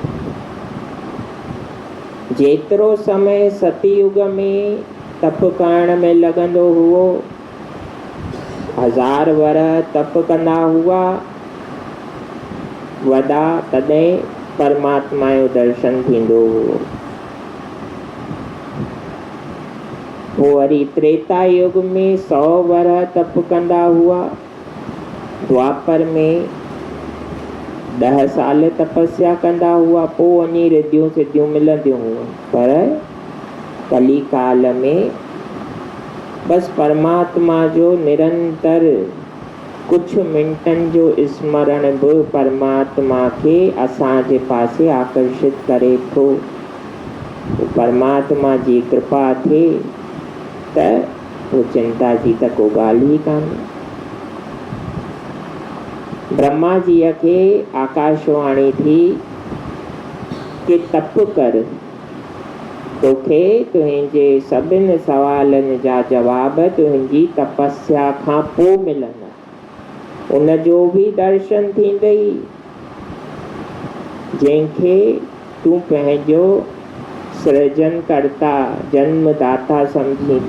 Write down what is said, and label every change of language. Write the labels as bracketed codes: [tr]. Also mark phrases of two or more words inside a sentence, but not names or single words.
[sd] जेतिरो समय सतयुग में तप करण में लॻंदो हुओ, 1000 वरह तप कंदा हुआ वॾा, तॾहिं परमात्मा जो दर्शन थींदो हुओ। पोइ वरी त्रेता युग में 100 वरह तप कंदा हुआ, द्वापर में 10 साल तपस्या कंदा हुआ, पोइ वञी रिद्धियूं सिद्धियूं मिलंदियूं हुयूं। पर कली काल में बसि परमात्मा जो निरंतर कुझु मिंटनि जो स्मरण बि परमात्मा खे असांजे पासे आकर्षित करे थो। परमात्मा जी कृपा थिए त उहो चिंता जी त को ॻाल्हि ई कान्हे। ब्रह्मा जीअ खे आकाशवाणी थी कि तप कर, तोखे तुंहिंजे सभिनि सवालनि जा जवाब तुंहिंजी तपस्या खां पोइ मिलंदा। उन जो बि दर्शन थींदई जंहिंखे तूं पंहिंजो सृजनकर्ता जन्मदाता सम्झी थो।